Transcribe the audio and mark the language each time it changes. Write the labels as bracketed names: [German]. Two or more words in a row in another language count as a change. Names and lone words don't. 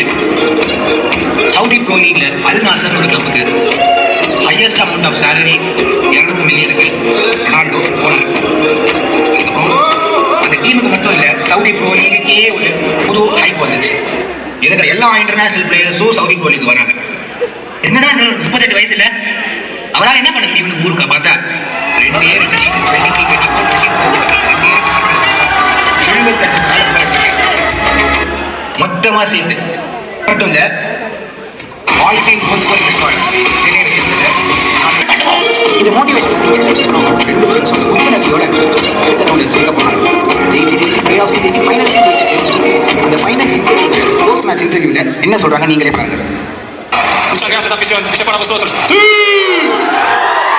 [Tamil] சவுதி ப்ரோ லீக்ல அல் நாசர் ஒரு கிளப்புக்கு [English] highest amount of salary [Tamil] 200 மில்லியனுக்கு ரொனால்டோ போனார். அந்த டீமுக்கு மட்டும் இல்ல, சவுதி ப்ரோ லீக்குக்கே ஒரு புது ஹைப் வந்துச்சு. இருக்கிற எல்லா [English] international players [Tamil] சவுதி ப்ரோ லீக் வராங்க. என்னதான் இந்த 38 வயசுல அவரால் என்ன பண்ண முடியும் ஊருக்கா பார்த்தா? [English] 2 year season 23, 24, [Tamil] மொத்தமா சேர்த்து மட்டும் இல்ல வாழ்க்கை இந்த மோட்டிவேஷன் ரெண்டு ஃப்ரெண்ட்ஸோட புத்துணர்ச்சியோட அடுத்த ரவுண்ட் ஜெயிக்க போனாங்க. ஜெயிச்சு [English] play off [Tamil] ஜெயிச்சு ஃபைனல்ஸ் ஜெயிச்சுட்டு அந்த ஃபைனல்ஸ் [English] post match interview [Tamil] என்ன சொல்றாங்க நீங்களே பாருங்க. [Spanish] Muchas gracias, afición. Este es para vosotros. ¡Sí!